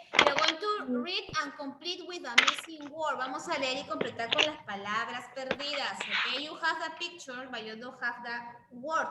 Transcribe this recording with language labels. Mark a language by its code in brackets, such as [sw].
[en] We're going to read and complete with a missing word. [es] Vamos a leer y completar con las palabras perdidas, okay? [en] You have the picture, but you don't have the word.